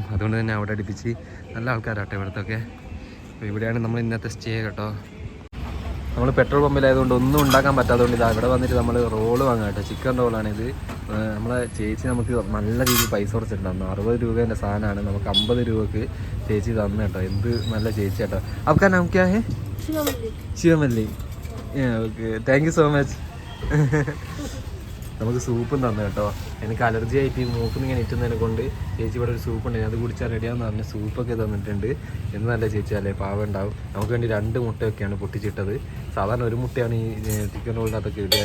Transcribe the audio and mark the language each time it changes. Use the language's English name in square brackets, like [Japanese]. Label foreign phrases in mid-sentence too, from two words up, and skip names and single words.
[Malayalam] അതുകൊണ്ട് തന്നെ അവിടെ അടുപ്പിച്ച് നല്ല ആൾക്കാരാട്ടോ ഇവിടുത്തൊക്കെ. അപ്പോൾ ഇവിടെയാണ് നമ്മൾ ഇന്നത്തെ സ്റ്റേ കേട്ടോ. നമ്മൾ പെട്രോൾ പമ്പിലായതുകൊണ്ട് ഒന്നും ഉണ്ടാക്കാൻ പറ്റാത്തതുകൊണ്ട് ഇതാ ഇവിടെ വന്നിട്ട് നമ്മൾ റോള് വാങ്ങാം കേട്ടോ. ചിക്കൻ റോളാണിത്. നമ്മളെ ചേച്ചി നമുക്ക് നല്ല രീതിയിൽ പൈസ കുറച്ചിട്ടുണ്ടായിരുന്നു. 60 രൂപേൻ്റെ സാധനമാണ്, നമുക്ക് 50 രൂപക്ക് ചേച്ചി തന്നു കേട്ടോ. എന്ത് നല്ല ചേച്ചി കേട്ടോ. [Hindi] आपका नाम क्या है? [Malayalam] ശിവമല്ലി. ഓക്കെ, [English] thank you so much. [Malayalam] നമുക്ക് സൂപ്പും തന്നു കേട്ടോ. എനിക്ക് അലർജി ആയിട്ട് മൂക്കിൽ ഇങ്ങനെ ഇറ്റുന്നതിനെ കൊണ്ട് ചേച്ചി ഇവിടെ ഒരു സൂപ്പ് ഉണ്ട്, അത് കുടിച്ചാൽ റെഡിയാന്ന് പറഞ്ഞ് സൂപ്പൊക്കെ തന്നിട്ടുണ്ട്. എന്ന് നല്ല ചേച്ചി അല്ലേ, പാവം ഉണ്ടാവും. നമുക്ക് വേണ്ടി 2 മുട്ടയൊക്കെയാണ് പൊട്ടിച്ചിട്ടത്. സാധാരണ ഒരു മുട്ടയാണ് ഈ ചിക്കൻ റോളിനകത്തൊക്കെ ഇടുക.